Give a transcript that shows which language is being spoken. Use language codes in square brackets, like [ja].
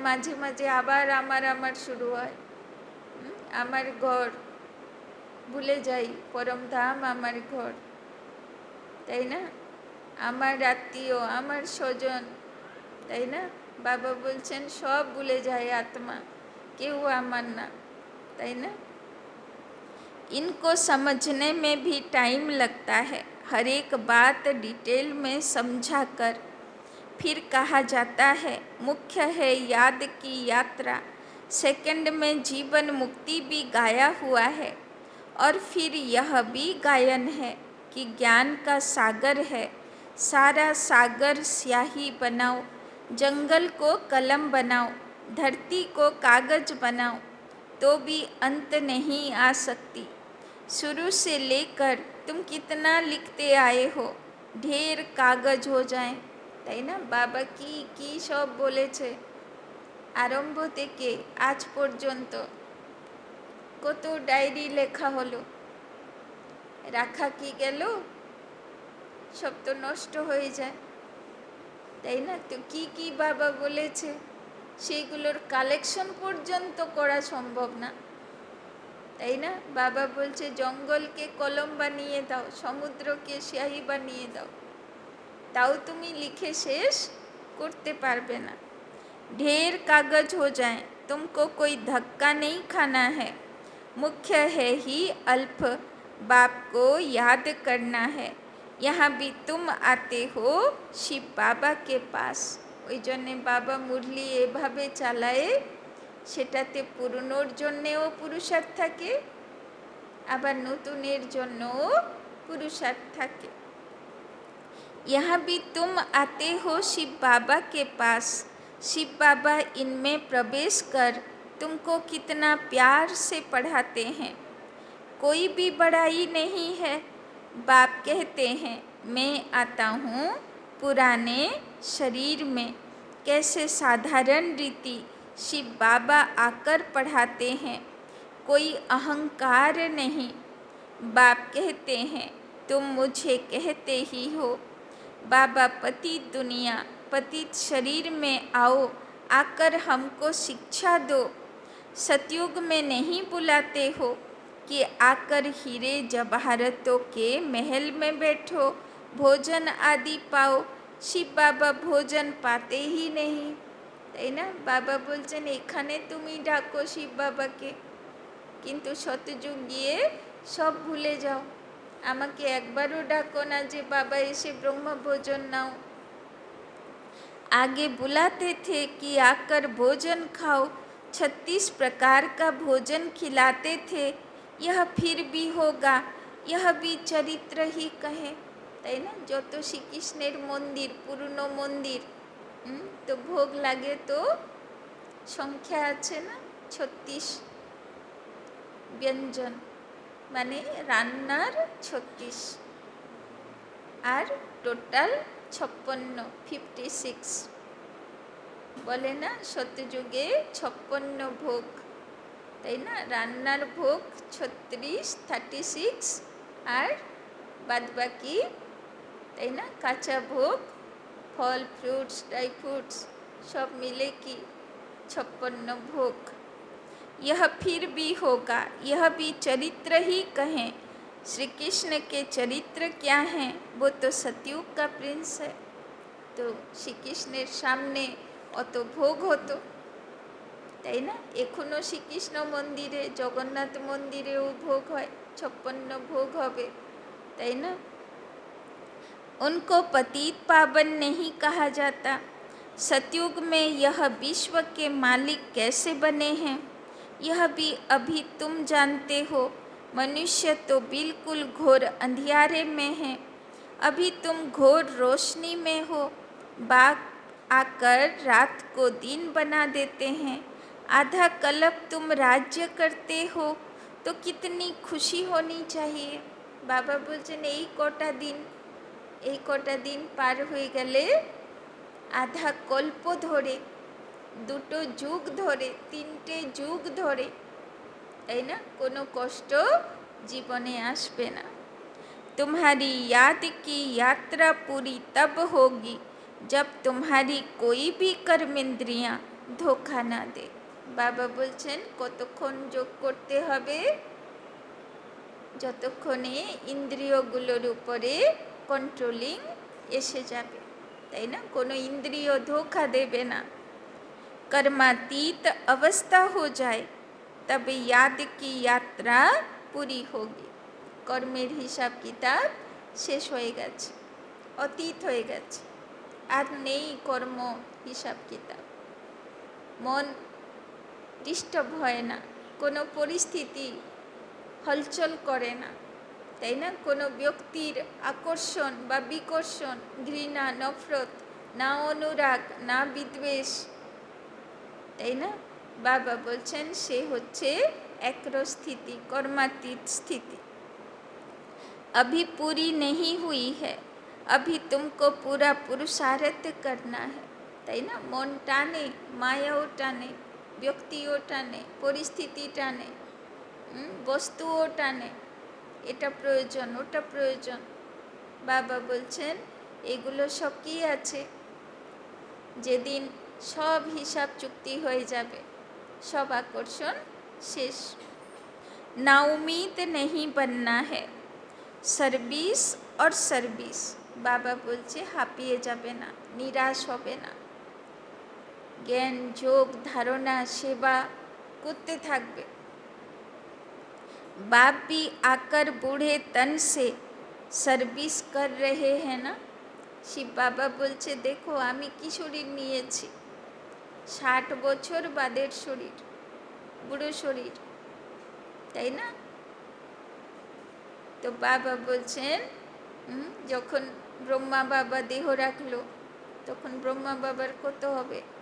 [bn] মাঝে মাঝে আবার আমার শুরু হয়, আমার ঘর ভুলে যাই, পরমধাম আমার ঘর, তাই না? আমার আত্মীয়, আমার স্বজন, তাই না? বাবা বলছেন সব ভুলে যায় আত্মা, কেউ আমার না, তাই না? [hi] इनको समझने में भी टाइम लगता है। हर एक बात डिटेल में समझा कर फिर कहा जाता है। मुख्य है याद की यात्रा। सेकंड में जीवन मुक्ति भी गाया हुआ है। और फिर यह भी गायन है कि ज्ञान का सागर है, सारा सागर स्याही बनाओ, जंगल को कलम बनाओ, धरती को कागज बनाओ, तो भी अंत नहीं आ सकती। शुरू से लेकर तुम कितना लिखते आए हो, ढेर कागज हो जाए, [bn] তাই না? বাবা কি কি সব বলেছে আরম্ভ থেকে আজ পর্যন্ত, কত ডায়েরি লেখা হলো, রাখা কি গেল? সব তো নষ্ট হয়ে যায়, তাই না? তো কি কি বাবা বলেছে সেইগুলোর কালেকশন পর্যন্ত করা সম্ভব না, তাই না? বাবা বলছে জঙ্গলকে কলম বানিয়ে দাও, সমুদ্রকে স্যাহি বানিয়ে দাও, তাও তুমি লিখে শেষ করতে পারবে না। [hi] ढेर कागज हो जाए, तुमको कोई धक्का नहीं खाना है। मुख्य है ही अल्प, बाप को याद करना है। यहाँ भी तुम आते हो शिव बाबा के पास। [bn] ওই জন্যে বাবা মুরলি এভাবে চালায়, সেটাতে পুরনোর জন্যেও পুরুষার্থ থাকে, আবার নতুনের জন্যও পুরুষার্থ থাকে। [hi] यहाँ भी तुम आते हो शिव बाबा के पास। शिव बाबा इनमें प्रवेश कर तुमको कितना प्यार से पढ़ाते हैं। कोई भी बड़ाई नहीं है। बाप कहते हैं मैं आता हूँ पुराने शरीर में। कैसे साधारण रीति शिव बाबा आकर पढ़ाते हैं, कोई अहंकार नहीं। बाप कहते हैं तुम मुझे कहते ही हो। बाबा पतित दुनिया पतित शरीर में आओ, आकर हमको शिक्षा दो। सतयुग में नहीं बुलाते हो कि आकर हीरे जवाहरतों के महल में बैठो, भोजन आदि पाओ। शिव बाबा भोजन पाते ही नहीं, [bn] তাই না? বাবা বলছেন এখানে তুমি ডাকো শিব বাবাকে, কিন্তু শতযুগ গিয়ে সব ভুলে যাও। আমাকে একবারও ডাকো না যে বাবা এসে ব্রহ্ম [hi] भोजन नाओ। आगे बुलाते थे कि आकर भोजन खाओ, 36 प्रकार का भोजन खिलाते थे। यह फिर भी होगा, यह भी चरित्र ही कहे, [bn] তাই না? যত শ্রীকৃষ্ণের মন্দির, পুরনো মন্দির, তো ভোগ লাগে তো সংখ্যা আছে না, 36 ব্যঞ্জন, মানে রান্নার 36 আর টোটাল 56, 56 বলে না সত্যযুগে 56 ভোগ, তাই না? রান্নার ভোগ 36, 36 আর বাদবাকি, তাই না, কাঁচা ভোগ, ফল, ফ্রুটস, ড্রাই ফ্রুটস সব মিলে কি 56 भोग। [hi] यह फिर भी होगा, यह भी चरित्र ही कहें। श्री कृष्ण के चरित्र क्या हैं? वो तो सतयुग का प्रिंस है। [bn] तो श्री कृष्णের সামনে অত ভোগ হতো, তাই না? এখনো শ্রীকৃষ্ণ মন্দিরে, জগন্নাথ মন্দিরেও ভোগ হয়, 56 ভোগ হবে, তাই না? [hi] उनको पतित पावन नहीं कहा जाता। सतयुग में यह विश्व के मालिक कैसे बने हैं, यह भी अभी तुम जानते हो। मनुष्य तो बिल्कुल घोर अंधियारे में है, अभी तुम घोर रोशनी में हो। बाग आकर रात को दिन बना देते हैं। आधा कल्प तुम राज्य करते हो, तो कितनी खुशी होनी चाहिए। [bn] बाबा बोलছেন এই কটা দিন পার হয়ে গেলে, আধা কল্প ধরে, 2 যুগ ধরে, 3টে যুগ ধরে, তাই না, কোনো কষ্ট জীবনে আসবে না। [hi] तुम्हारी याद की यात्रा पूरी तब होगी जब तुम्हारी कोई भी कर्मेंद्रियां धोखा ना दे। [bn] বাবা বলছেন কতক্ষণ যোগ করতে হবে? যতক্ষণে ইন্দ্রিয়গুলোর উপরে কন্ট্রোলিং এসে যাবে, তাই না? কোনো ইন্দ্রিয় ধোকা দেবে না। [hi] कर्मातीत अवस्था हो जाए तब याद की यात्रा पूरी होगी। [bn] কর্মের হিসাব কিতাব শেষ হয়ে গেছে, অতীত হয়ে গেছে, আর নেই কর্ম হিসাব কিতাব। মন ডিস্টার্ব হয় না, কোনো পরিস্থিতি হলচল করে না, তাই না? কোনো ব্যক্তির আকর্ষণ বা বিকর্ষণ, ঘৃণা, নফরত, না অনুরাগ, না বিদ্বেষ, তাই না? বাবা বলছেন সে হচ্ছে একরস স্থিতি, কর্মাতীত স্থিতি। [hi] अभी पूरी नहीं हुई है, अभी तुमको पूरा पुरुषार्थ करना है, [bn] তাই না? মন টানে, মায়াও টানে, ব্যক্তিও টানে, পরিস্থিতি টানে, বস্তুও টানে, এটা প্রয়োজন, ওটা প্রয়োজন। বাবা বলছেন এগুলো সব কি আছে? যেদিন সব হিসাব চুক্তি হয়ে যাবে, সব আকর্ষণ শেষ। [hi] ना उम्मीद नहीं बनना है, সার্ভিস और সার্ভিস। [bn] বাবা বলছে হাঁপিয়ে যাবে না, নিরাশ হবে না, জ্ঞান, যোগ, ধারণা, সেবা করতে থাকবে। [hi] बाप भी आकर बूढ़े तन से सर्विस कर रहे हैं ना। [bn] শিব বাবা বলছে দেখো আমি কি শরীর নিয়েছি, 60 বছর বাদের শরীর, বুড়ো শরীর, তাই না? তো বাবা বলছেন যখন ব্রহ্মা বাবা দেহ রাখলো, তখন ব্রহ্মা বাবার কত হবে?